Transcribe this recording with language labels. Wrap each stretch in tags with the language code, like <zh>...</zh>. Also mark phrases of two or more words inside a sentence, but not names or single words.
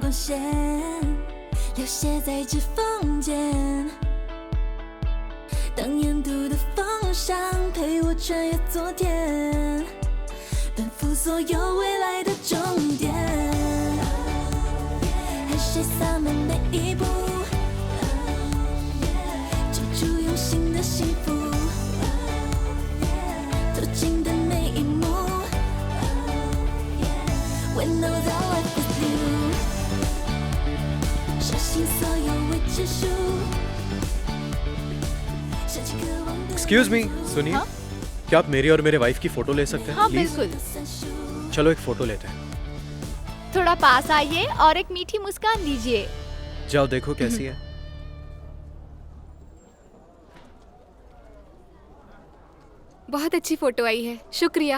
<zh>光线流泻在指缝间，当沿途的风向陪我穿越昨天，奔赴所有未来的终点。海谁洒满每一步，记住用心的幸福，途经的每一幕。</zh> <en>When those are left with you，</en> <zh>相信所有未知数。想起渴望的</zh> <en>excuse me,</en> <hi>सुनिए। हाँ? क्या आप मेरी और मेरे वाइफ की फोटो ले सकते हैं? हाँ प्लीज। बिल्कुल। चलो एक फोटो लेते हैं। थोड़ा पास आइए और एक मीठी मुस्कान दीजिए। जाओ देखो कैसी है। बहुत अच्छी फोटो आई है, शुक्रिया।</hi>